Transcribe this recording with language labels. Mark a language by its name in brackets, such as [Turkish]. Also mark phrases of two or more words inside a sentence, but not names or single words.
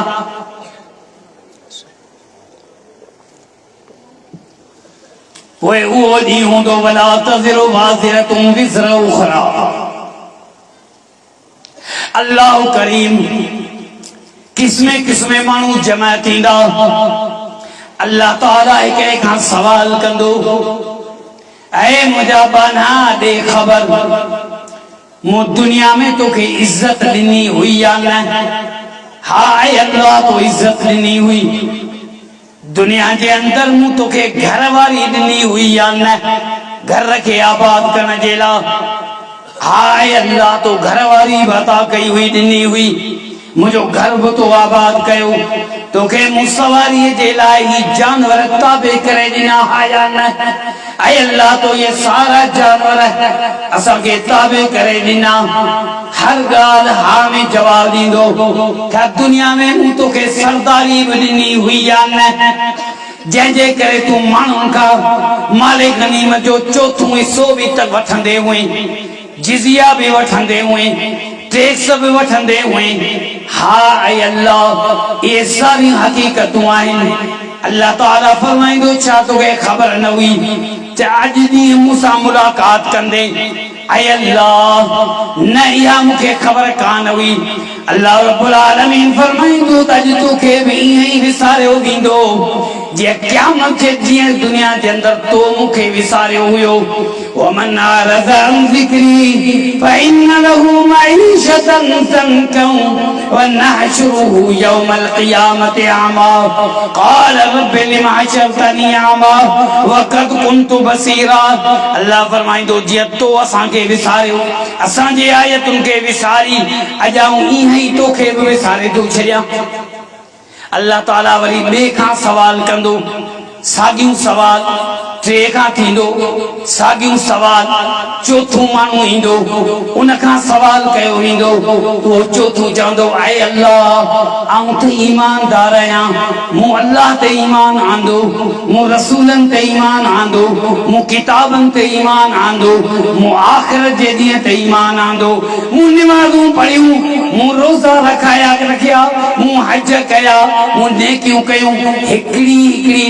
[Sindhi] पोइ उहो ॾींहुं हूंदो [Arabic] ولا تزر وازرة وزر أخرى [Sindhi] अल्लाह करीम किस्मे किस्मे मानू जमा थींदा अल्लाह ताला हिकिड़े खां सवाल कंदो ऐ मुंहिंजा बाना ॾे ख़बर मूं दुनिया में तोखे इज्जत ॾिनी हुई या न हा ऐ अल्लाह तो इज्जत ॾिनी हुई दुनिया जे अंदर मूं तोखे घर वारी ॾिनी हुई या न घर खे आबाद करण जे लाइ हाय अल्लाह तो घर वारी बता कई हुई ॾिनी हुई मुझो घर भी तो आबाद कयो तोखे मुसवारी जे लाइ ही जानवर ताबे करे ॾिना आया न ऐ अल्लाह तो ये सारा जानवर असां के ताबे करे ॾिना हर गाल हा में जवाब दींदो क्या दुनिया में मूं तोखे सरदारी भी ॾिनी हुई या न जंहिंजे करे तूं माण्हुनि खां माले गनीमत जो चौथों हिस्सो भी तक वठंदे हुई जिजिया भी वठंदे हुए टैक्स भी वठंदे हुए हा ऐ अल्लाह ये सारी हकीकतूं आहिनि अल्लाह ताला फरमाईंदो छा तोखे ख़बर न हुई त अॼु ॾींहुं मूंसां मुलाक़ात कंदे ऐ अल्लाह न इहा मूंखे ख़बर कान हुई [Arabic] الله رب العالمين [Sindhi] फरमाईंदो त अॼु तोखे बि ईअं ई विसारियो वेंदो जे क़यामत जे ॾींहुं दुनिया जे अंदर तो मूंखे विसारियो हुयो [Arabic] ومن أعرض عن ذكري فإن له معيشة ضنكا ونحشره يوم القيامة أعمى قال رب لم حشرتني أعمى وقد كنت بصيرا [Sindhi] अल्लाह फरमाईंदो जीअं तो असांखे विसारियो असांजे आयतुनि खे विसारी अॼाऊं ईअं ई तोखे बि विसारे थो छॾियां अल्लाह ताला वरी ॿिए खां सवाल कंदो साॻियूं सवाल टे खां थींदो साॻियूं सवाल चोथों माण्हू ईंदो उन खां सवाल कयो वेंदो उहो चोथों चवंदो आए अल्लाह आऊं त ईमानदार आहियां मूं अल्लाह ते ईमान आंदो मूं रसूलनि ते ईमान आंदो मूं किताबनि ते ईमान आंदो मूं आख़िरत जे ॾींहं ते ईमान आंदो मूं निमाज़ूं पढ़ियूं मूं रोज़ा रखिया मूं हज कया मूं नेकियूं कयूं हिकिड़ी हिकिड़ी